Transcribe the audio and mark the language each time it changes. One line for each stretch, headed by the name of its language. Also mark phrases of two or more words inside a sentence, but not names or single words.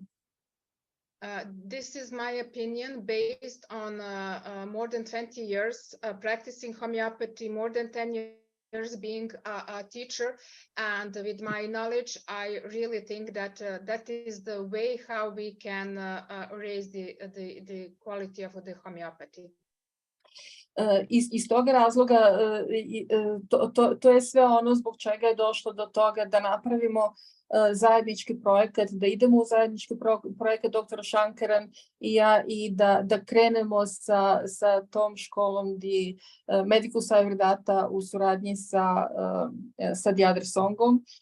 English: This is my opinion based on more than 20 years practicing homeopathy, more than 10 years being a teacher, and with my knowledge, I really think that that is the way how we can raise the quality of the homeopathy.
Serbian: Iz toga razloga to je sve ono zbog čega je došlo do toga da napravimo zajednički projekat, da idemo u zajednički projekat dr. Shankaran i ja i da krenemo sa tom školom Medicus Ayurveda u suradnji sa Diadr Songom.